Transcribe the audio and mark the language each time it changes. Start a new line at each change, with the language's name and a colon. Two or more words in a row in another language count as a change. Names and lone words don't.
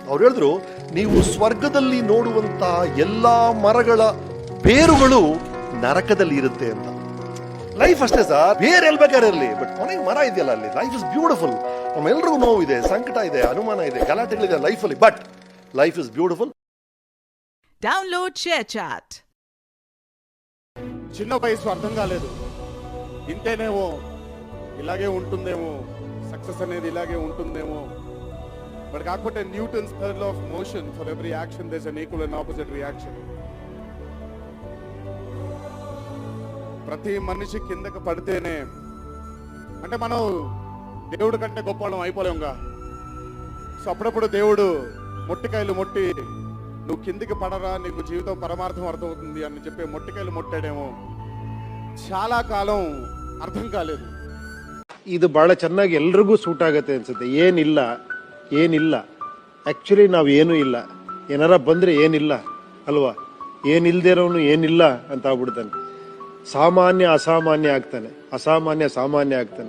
Kannada: ಅವ್ರು ಹೇಳಿದ್ರು, ನೀವು ಸ್ವರ್ಗದಲ್ಲಿ ನೋಡುವಂತ ಎಲ್ಲಾ ಮರಗಳ ಬೇರುಗಳು ನರಕದಲ್ಲಿ ಇರುತ್ತೆ ಅಂತ. ಲೈಫ್ ಅಷ್ಟೇ ಸರ್, ಬೇರೆ ಎಲ್ಲಿ ಬೇಕಾದ್ರೆ ಇರಲಿ, ಬಟ್ ಕೊನೆಗೆ ಮರ ಇದೆಯಲ್ಲ ಅಲ್ಲಿ.
English: life is beautiful.
Kannada: ನಮ್ಮೆಲ್ರಿಗೂ ನೋವು ಇದೆ, ಸಂಕಟ ಇದೆ, ಅನುಮಾನ ಇದೆ, ಗಲಾಟೆಗಳಿದೆ ಲೈಫಲ್ಲಿ, ಬಟ್
English: life is beautiful. download ShareChat.
Telugu: చిన్న వయసు అర్థం కాలేదు, ఇంతేనేమో, ఇలాగే ఉంటుందేమో, సక్సెస్ అనేది ఇలాగే ఉంటుందేమో.
English: but కాకపోతే Newton's third law of motion, for every action there is an equal and opposite reaction.
Telugu: ప్రతి మనిషి కిందకి పడితేనే, అంటే మనం దేవుడి కంటే గొప్పవాళ్ళం అయిపోలేముగా. సో అప్పుడప్పుడు దేవుడు మొట్టికాయలు మొట్టి, నువ్వు కిందికి పడరా, నీకు జీవితం పరమార్థం అర్థమవుతుంది అని చెప్పి మొట్టికాయలు మొట్టాడేమో. చాలా కాలం అర్థం కాలేదు.
Kannada: ಇದು ಬಹಳ ಚೆನ್ನಾಗಿ ಎಲ್ರಿಗೂ ಸೂಟ್ ಆಗುತ್ತೆ ಅನ್ಸುತ್ತೆ. ಏನಿಲ್ಲ ಆಕ್ಚುಲಿ ನಾವು ಏನೂ ಇಲ್ಲ, ಏನಾರ ಬಂದ್ರೆ ಏನಿಲ್ಲ ಅಲ್ವಾ. ಏನಿಲ್ದೇ ಇರೋನು ಏನಿಲ್ಲ ಅಂತ ಆಗ್ಬಿಡ್ತಾನೆ. ಸಾಮಾನ್ಯ ಅಸಾಮಾನ್ಯ ಆಗ್ತಾನೆ, ಅಸಾಮಾನ್ಯ ಸಾಮಾನ್ಯ ಆಗ್ತಾನೆ.